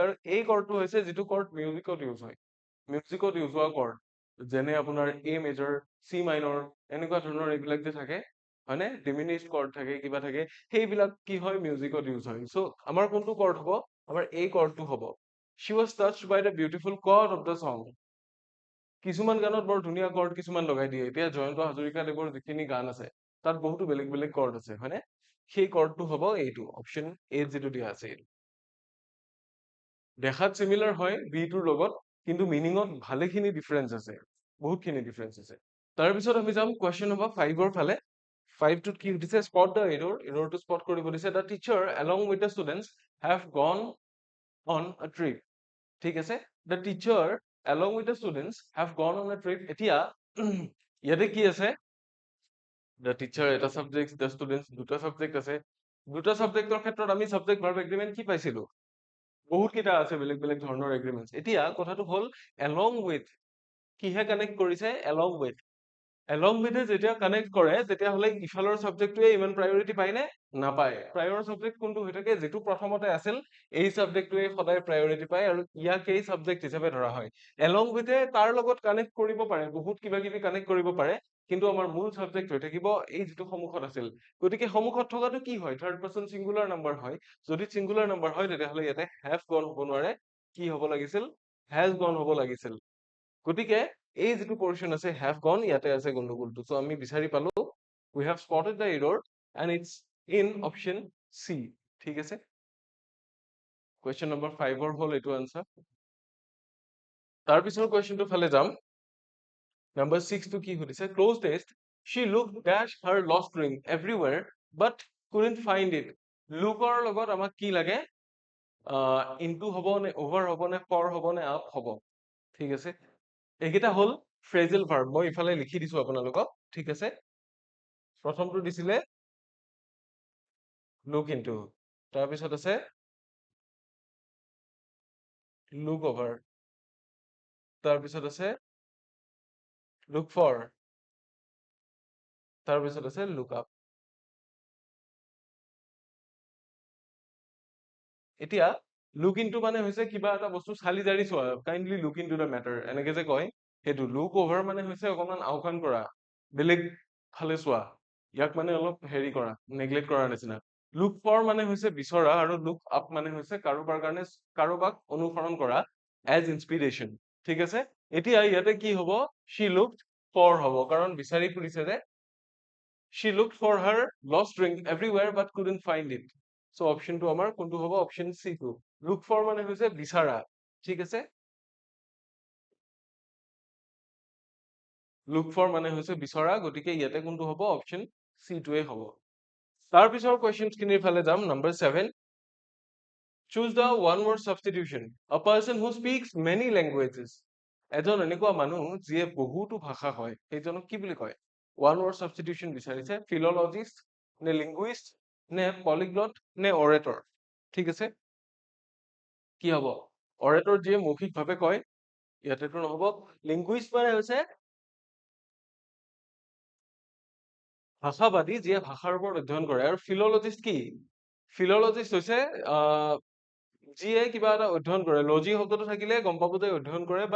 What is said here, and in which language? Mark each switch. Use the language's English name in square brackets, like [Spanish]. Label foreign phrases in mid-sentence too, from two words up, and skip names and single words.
[Assamese] আৰু এই কৰ্ডটো হৈছে যিটো কৰ্ড মিউজিকত ইউজ হয়, মিউজিকত ইউজ হোৱা কৰ্ড, যেনে আপোনাৰ [English] A major, C minor, [Assamese] এনেকুৱা ধৰণৰ এইবিলাক যে থাকে, হয়নে, [English] diminished chord [Assamese] থাকে, কিবা থাকে, সেইবিলাক কি হয়, মিউজিকত ইউজ হয়। চ' আমাৰ কোনটো কৰ্ড হ'ব? আমাৰ এই কৰ্ডটো হ'ব। [English] She was touched by the beautiful chord of the song. [Assamese] কিছুমান গানত বৰ ধুনীয়া কৰ্ড কিছুমান লগাই দিয়ে। এতিয়া জয়ন্ত হাজৰিকাদেৱৰ যিখিনি গান আছে, তাত বহুতো বেলেগ বেলেগ কৰ্ড আছে হয়নে সেই কৰ্ডটো হ'ব এইটো [English] option A [Assamese] যেটো দিয়া আছে এইটো দেখাত সিমিলাৰ হয় বি টোৰ লগত কিন্তু মিনিঙত ভালেখিনি ডিফাৰেন্স আছে বহুতখিনি ডিফাৰেন্স আছে তাৰ পিছত আমি যাম [English] question number [Assamese] 5 ৰ ফালে 5 টোত কি দিছে [English] spot the error [Assamese] স্পট কৰিব দিছে [English] the teacher along with the students have gone on a trip [Assamese] ঠিক আছে [English] the teacher along with the students have gone on a trip [Assamese] এতিয়া ইয়াতে কি আছে [English] the teacher [Assamese] এটা সাবজেক্ট [English] the students [Assamese] দুটা সাবজেক্ট আছে দুটা সাবজেক্টৰ ক্ষেত্ৰত আমি [English] subject verb agreement [Assamese] কি পাইছিলো বহুত কিটা আছে বেলেগ বেলেগ ধৰণৰ এগ্ৰিমেন্টস এতিয়া কথাটো হ'ল [English] along with [Assamese] কিহে কানেক্ট কৰিছে [English] along with [Assamese] যেতিয়া কানেক্ট কৰে তেতিয়া হলে ইফালৰ সাবজেক্টটোৱে ইমান প্ৰায়োৰিটি পায় নে নাপায় প্ৰায়ৰ সাবজেক্ট কোনটো হৈ থাকে যেটো প্ৰথমতে আছিল এই সাবজেক্টটোৱে সদায় প্ৰায়োৰিটি পায় আৰু ইয়াকেই সাবজেক্ট হিচাপে ধৰা হয় [English] along with [Assamese] তাৰ লগত কানেক্ট কৰিব পাৰে বহুত কিবা কিবি কানেক্ট কৰিব পাৰে কিন্তু আমাৰ মূল সাবজেক্ট হৈ থাকিব এই যেটো সমুখত আছিল গতিকে সমুখত থকাটো কি হয় [English] third person singular number [Assamese] হয় যদি [English] singular number [Assamese] হয় তেতিয়া হলে ইয়াতে [English] have gone [Assamese] হ'ব নোৱাৰে কি হ'ব লাগিছিল [English] has gone [Assamese] হ'ব লাগিছিল গতিকে এই যেটো পোৰশন আছে [English] have gone [Assamese] ইয়াতে আছে গণ্ডগোলটো সো আমি বিচাৰি পালো [English] we have spotted the error and it's in option C [Assamese] ঠিক আছে [English] question number 5 [Assamese] ৰ হল এটো আনসার তাৰ পিছৰ কোৱেশ্চনটো ফালে যাম number 6 টো কি হৈছে [English] close test she looked dash her lost ring everywhere but couldn't find it [Assamese] lookৰ লগত আমাক কি লাগে into হ'ব নে over হ'ব নে for হ'ব নে up হ'ব ঠিক আছে এইকেইটা হল [English] phrasal verb [Assamese] মই ইফালে লিখি দিছো আপোনালোকক ঠিক আছে প্ৰথমটো দিছিলে [English] look into [Assamese] তাৰ পিছত আছে [English] look over [Assamese] তাৰ পিছত আছে [English] look for [Assamese] তাৰ পিছত আছে [English] look up [Assamese] এতিয়া [English] look into [Assamese] মানে হৈছে কিবা এটা বস্তু চালি জাৰি চোৱা [English] kindly look into the matter [Assamese] এনেকে যে কয় হেতু [English] look over [Assamese] মানে হৈছে অকমান আওকাণ কৰা বেলেগ ফালে চোৱা ইয়াক মানে অলপ হেৰি কৰা নেগলেক্ট কৰাৰ নিচিনা [English] look for [Assamese] মানে হৈছে বিচৰা আৰু [English] look up [Assamese] মানে হৈছে কাৰোবাৰ কাৰণে কাৰোবাক অনুসৰণ কৰা [English] as inspiration [Assamese] ঠিক আছে এতিয়া ইয়াতে কি হ'ব [English] she looked for [Assamese] হ'ব কাৰণ বিচাৰি ফুৰিছে যে [English] she looked for her lost ring everywhere but couldn't find it [Assamese] so option টো আমাৰ কোনটো হ'ব [English] option C [Assamese] টো [English] look for [Assamese] মানে হৈছে বিচাৰা ঠিক আছে [English] look for [Assamese] মানে হৈছে বিচৰা গতিকে ইয়াতে কোনটো হ'ব [English] option C [Assamese] টোৱে হ'ব তাৰ পিছৰ কোৱেশ্চনছ খিনিৰ ফালে যাম [English] number 7 choose the one word substitution a person who speaks many languages [Assamese] এজন এনেকুৱা মানুহ যিয়ে বহুতো ভাষা হয় সেইজনক কি বুলি কয় [English] one word substitution [Assamese] বিচাৰিছে philologist নে linguist নে polyglot নে orator ঠিক আছে কি হ'ব orator যিয়ে মৌখিকভাৱে কয় ইয়াতেতো নহব linguist মানে হৈছে ভাষাবাদী যিয়ে ভাষাৰ ওপৰত অধ্যয়ন কৰে আৰু philologist কি philologist হৈছে যিয়ে কিবা এটা অধ্যয়ন কৰে লজি শব্দটো থাকিলে গম পাব যে অধ্যয়ন কৰে বাট